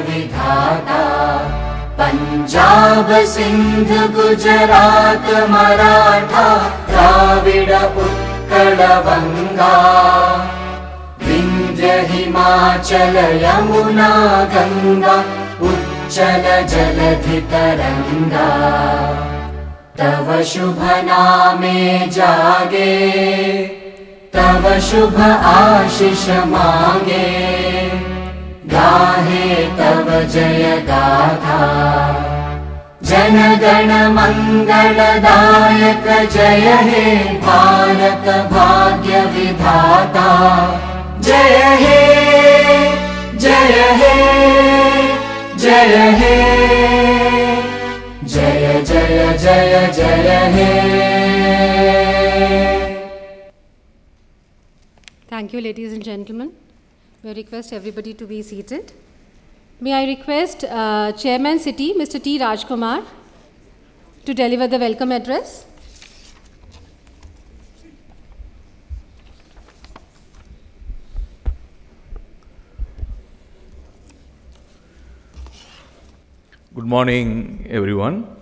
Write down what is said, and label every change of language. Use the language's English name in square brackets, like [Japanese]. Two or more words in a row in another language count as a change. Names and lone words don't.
[Bangla] vidhata Punjab Sindh Gujarat Maratha Dravida Utkala Vanga Vindhya Himachala Yamuna Ganga উচ্ছল জলধি তরঙ্গ তব শুভ নামে জাগে তব শুভ আশিস মাগে গাহে তব জয় গাথা জন গণ মঙ্গলদায়ক জয় হে ভারত ভাগ্য বিধাতা জয় হে জয় হে জয় হে জয় জয় জয় জয় হে. [English] Thank you, ladies and gentlemen. May I request everybody to be seated. May I request Chairman CITI, Mr. T. Rajkumar, to deliver the welcome address. Good morning, everyone.